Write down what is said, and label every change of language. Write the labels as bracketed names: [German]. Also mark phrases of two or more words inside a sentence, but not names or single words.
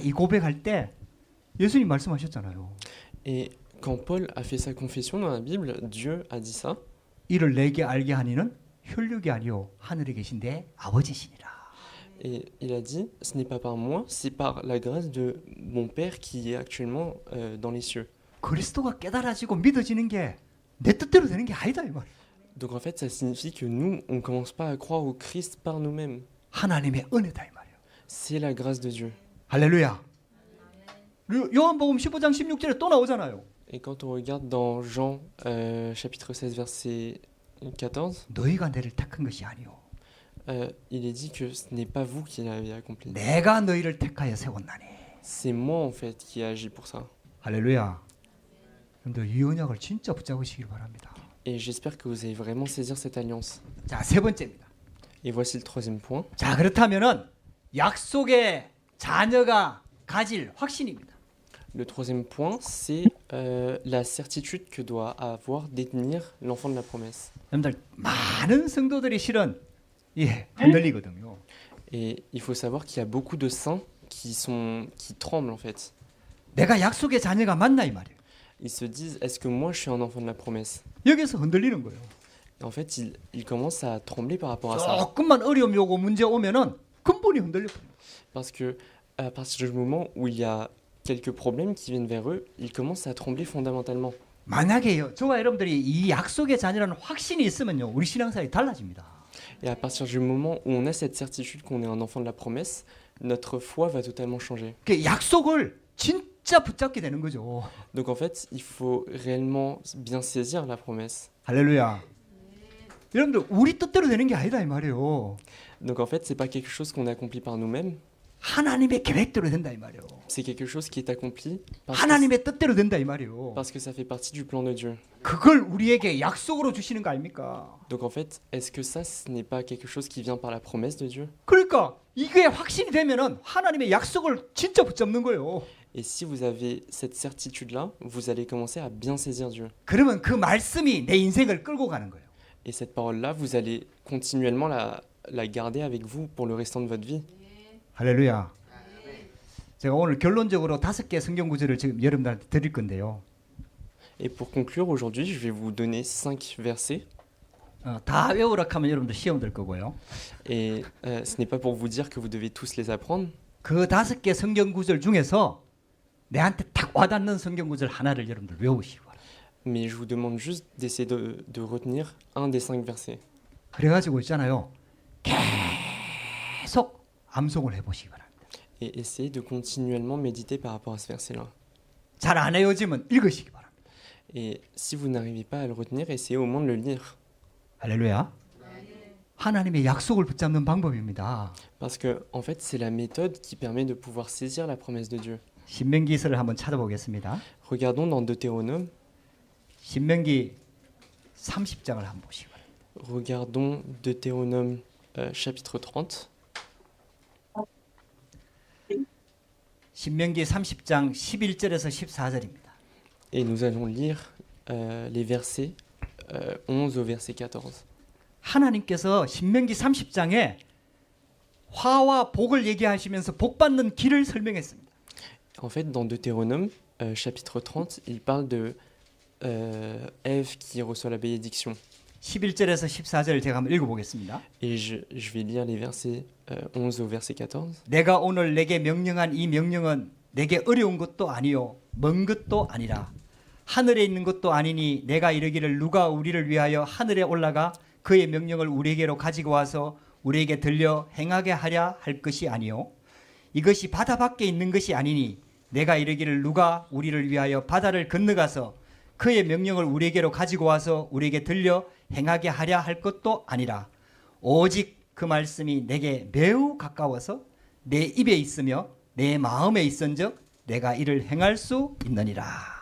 [Korean] 이 고백할 때 예수님 말씀하셨잖아요. [French] Et quand Paul a fait sa confession dans la Bible, Dieu a dit ça. [Korean] 이를 내게 알게 하니는 혈육이 아니요 하늘에 계신 내 아버지시니라. [French] Et il a dit, ce n'est pas par moi, c'est par la grâce de mon Père qui est actuellement dans les cieux. [Korean] 그리스도가 깨달아지고 믿어지는 게 내 뜻대로 되는 게 아니다 이 말. [French] Donc en fait, ça signifie que nous, on ne commence pas à croire au Christ par nous-mêmes. [Korean] 하나님의 은혜다 이 말이에요. [French] C'est la grâce de Dieu. [Korean] 할렐루야. 요한복음 15장 16절에 또 나오잖아요. [French] Et quand on regarde dans Jean chapitre 16 verset 14, [Korean] 너희가 내를 택한 것이 아니요. [French] il est dit que ce n'est pas vous qui l'avez accompli. [Korean] 내가 너희를 택하여 세웠나니. [French] C'est moi en fait qui ai agi pour ça. [Korean] 할렐루야. 여러분들 이 언약을 진짜 붙잡으시길 바랍니다. [French] Et j'espère que vous allez vraiment saisir cette alliance. [Korean] 자, 세 번째입니다. [French] Et voici le troisième point. [Korean] 자, 그렇다면은 약속의 자녀가 가질 확신입니다. [French] Le troisième point, c'est la certitude que doit avoir, détenir l'enfant de la promesse. [Korean] 여러분들 많은 성도들이 실은 흔들리거든요. [French] Et il faut savoir qu'il y a beaucoup de saints qui tremblent en fait. [Korean] 내가 약속의 자녀가 맞나 이 말이에요. [French] Ils se disent, est-ce que moi je suis un enfant de la promesse? [Korean] 여기서 흔들리는 거예요. [French] Et en fait, ils commencent à trembler par rapport à ça. [Korean] 조금만 어려움이 오고 문제 오면은 근본이 흔들려 버려요. [French] Parce que à partir du moment où il y a quelques problèmes qui viennent vers eux, ils commencent à trembler fondamentalement. [Korean] 만약에요, 저와 여러분들이 이 약속의 자녀라는 확신이 있으면요, 우리 신앙생활이 달라집니다. [French] Et à partir du moment où on a cette certitude qu'on est un enfant de la promesse, notre foi va totalement changer. [Korean] 그 약속을 진짜 붙잡게 되는 거죠. [French] Donc en fait, il faut réellement bien saisir la promesse. [Korean] 할렐루야. 여러분들 우리 뜻대로 되는 게 아니다 이 말이에요. [French] Donc en fait, c'est pas quelque chose qu'on accomplit par nous-mêmes, [Korean] 하나님의 계획대로 된다 이 말이에요. [French] c'est quelque chose qui est accompli [Korean] 하나님의 뜻대로 된다 이 말이에요. [French] parce que ça fait partie du plan de Dieu. [Korean] 그걸 우리에게 약속으로 주시는 거 아닙니까? [French] Donc en fait, est-ce que ça, ce n'est pas quelque chose qui vient par la promesse de Dieu? [Korean] 그러니까 이게 확신이 되면은 하나님의 약속을 진짜 붙잡는 거예요. [French] Et si vous avez cette certitude-là, vous allez commencer à bien saisir Dieu. [Korean] 그러면 그 말씀이 내 인생을 끌고 가는 거예요. [French] Et cette parole-là, vous allez continuellement la garder avec vous pour le restant de votre vie. [Korean] 할렐루야. 제가 오늘 결론적으로 5개 성경 구절을 지금 여러분들한테 드릴 건데요. [French] Et pour conclure, aujourd'hui, je vais vous donner 5 versets. [Korean] 다 외우라 하면 여러분들 시험 될 거고요. [French] Et ce n'est pas pour vous dire que vous devez tous les apprendre. [Korean] 그 5개 성경 구절 중에서 내한테 딱 와닿는 성경 구절 하나를 여러분들 외우시기 바랍니다. [French] Mais je vous demande juste d'essayer de retenir un des 5 versets. [Korean] 그래가지고 있잖아요. 계속 암송을 해보시기 바랍니다. [French] Et essayez de continuellement méditer par rapport à ce verset-là. [Korean] 잘 안 외워지면 읽으시기 바랍니다. [French] Et si vous n'arrivez pas à le retenir, essayez au moins de le lire. [Korean] 할렐루야. 하나님의 약속을 붙잡는 방법입니다. [French] Parce que, en fait, c'est la méthode qui permet de pouvoir saisir la promesse de Dieu. [Korean] 신명기서를 한번 찾아보겠습니다. [French] Regardons dans Deutéronome, [Korean] 신명기 30장을 한번 보시기 바랍니다. [French] regardons Deutéronome chapitre 30. [Korean] 신명기 30장 11절에서 14절입니다. [French] Et nous allons lire les versets 11 au verset 14. [Korean] 하나님께서 신명기 30장에 화와 복을 얘기하시면서 복 받는 길을 설명했습니다. [French] En fait, dans Deutéronome chapitre 30, il parle de Ève qui reçoit la bénédiction. [Korean] 11절에서 14절을 제가 한번 읽어보겠습니다. [French] Et je vais lire les versets 11 au verset 14. [Korean] 내가 오늘 내게 명령한 이 명령은 내게 어려운 것도 아니요 먼 것도 아니라 하늘에 있는 것도 아니니 내가 이르기를 누가 우리를 위하여 하늘에 올라가 그의 명령을 우리에게로 가지고 와서 우리에게 들려 행하게 하랴 할 것이 아니요 이것이 바다 밖에 있는 것이 아니니 내가 이르기를 누가 우리를 위하여 바다를 건너가서 그의 명령을 우리에게로 가지고 와서 우리에게 들려 행하게 하랴 할 것도 아니라 오직 그 말씀이 내게 매우 가까워서 내 입에 있으며 내 마음에 있은즉 내가 이를 행할 수 있느니라.